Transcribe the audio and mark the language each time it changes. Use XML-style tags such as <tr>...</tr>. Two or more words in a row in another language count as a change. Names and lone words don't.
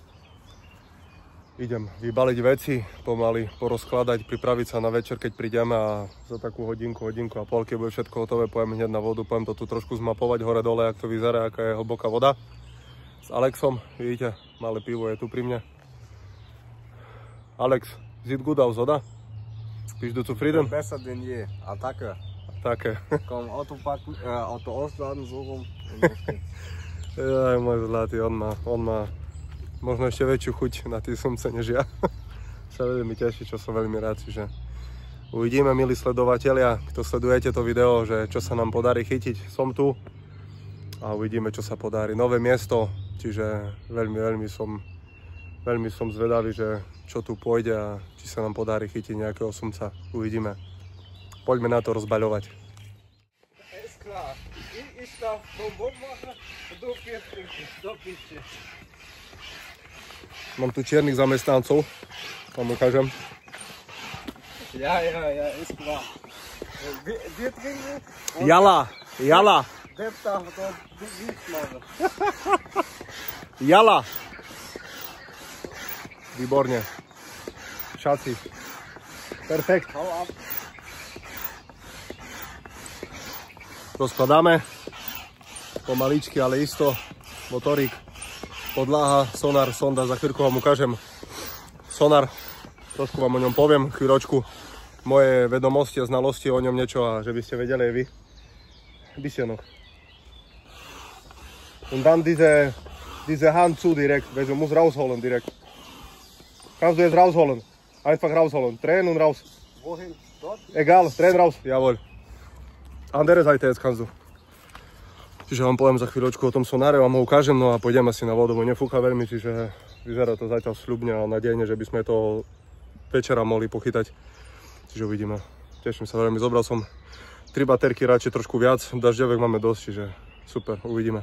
<sk>Idem vybaliť veci, pomaly porozkladať, pripraviť sa na večer, keď prídeme a za takú hodinku a pol, keď bude všetko hotové, pojem hneď na vodu, pojem to tu trošku zmapovať hore-dole, jak to vyzerá, aká je hlboká voda. S Alexom, vidíte, malé pivo je tu pri mne.</sk> <de>Alex, sieht gut aus, oder? Bist du zufrieden? Besser denn je. Attacke.</de> <sk>Také.</sk> <de>Komm, Auto packen, Auto ausladen, so rum.</de> <sk>Jaj, môj zlatý, on má možno ešte väčšiu chuť na tie sumce než ja. Sa veľmi teší, čo som veľmi rád, že uvidíme, milí sledovatelia, kto sledujete to video, že čo sa nám podarí chytiť, som tu a uvidíme, čo sa podarí. Nové miesto, čiže veľmi som zvedavý, že čo tu pôjde a či sa nám podarí chytiť nejakého sumca. Uvidíme. Poďme na to rozbaľovať.</sk> <de>Ist klar. Ich darf Bonbon machen und du gehst trinken.</de> <sk>Do pište. Mám tu čiernych zamestnancov, vám ukážem.</sk> <de>Ja, ist klar. Wir trinken. Jala. Der darf dort nichts machen.</de> <sk>Jala. Výborne. Šaci. Perfekt.</sk> <de>Hau ab.</de> <sk>Rozkladáme. Pomaličky, ale isto. Motorik, podláha, sonar, sonda. Za chvíľku vám ukážem sonar. Trošku vám o ňom poviem, chvíľočku. Moje vedomosti a znalosti o ňom niečo a že by ste vedeli aj vy.</sk> <de>Bisschen noch. Und dann diese Hand zu direkt, weil du musst rausholen direkt. Kannst du jetzt rausholen? Einfach rausholen. Drehen und raus. Wohin? Dort? Egal, drehen raus. Jawohl. Andere Seite jetzt kannst du.</de> <sk>Čiže vám poviem za chvíľočku o tom sonáre, vám ho ukážem, no a pôjdeme si na vodu, bo nefúka veľmi, čiže vyzerá to zatiaľ sľubne a nádejne, že by sme to večera mohli pochytať. Čiže uvidíme. Teším sa veľmi, zobral som 3 baterky, radšej trošku viac, dažďovek máme dosť, čiže super, uvidíme.</sk>